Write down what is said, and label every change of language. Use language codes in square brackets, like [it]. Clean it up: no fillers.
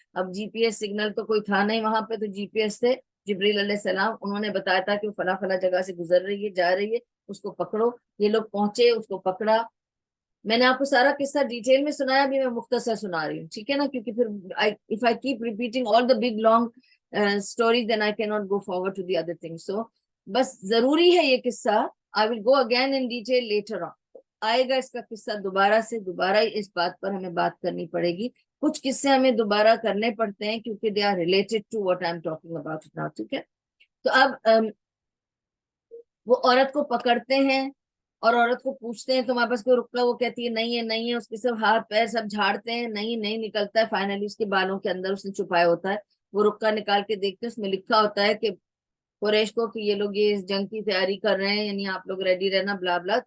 [ur] اب جی P S signal تو کوئی تھا نہیں وہاں پہ، تو جی پی ایس تھے جبریل علیہ السلام، انہوں نے بتایا تھا کہ وہ فلاں فلاں جگہ سے گزر رہی ہے، جا رہی ہے، اس کو پکڑو. یہ لوگ پہنچے، اس کو پکڑا. میں نے آپ کو سارا قصہ ڈیٹیل میں سنایا، بھی میں مختصر سنا رہی ہوں، ٹھیک ہے نا، کیونکہ پھر [en] if I keep repeating all the big long stories then I cannot go forward to the other things. [ur] So بس ضروری ہے یہ قصہ. [en] I will go again in detail later on. [ur] آئے گا اس کا قصہ دوبارہ سے، دوبارہ اس بات پر ہمیں بات کرنی پڑے گی. کچھ قصے ہمیں دوبارہ کرنے پڑتے ہیں کیونکہ [en] they are related to what I'm talking about now. [ur] ٹھیک ہے، تو اب وہ عورت کو پکڑتے ہیں اور عورت کو پوچھتے ہیں تمہارے پاس کوئی رقہ، وہ کہتی ہے نہیں ہے نہیں ہے. اس کے سب ہاتھ پیر سب جھاڑتے ہیں، نہیں نہیں نکلتا ہے. فائنلی اس کے بالوں کے اندر اس نے چھپایا ہوتا ہے، وہ رقہ نکال کے دیکھتے ہیں، اس میں لکھا ہوتا ہے کہ قریش کو کہ یہ لوگ یہ اس جنگ کی تیاری کر رہے ہیں، یعنی آپ لوگ ریڈی رہنا بلا بلا.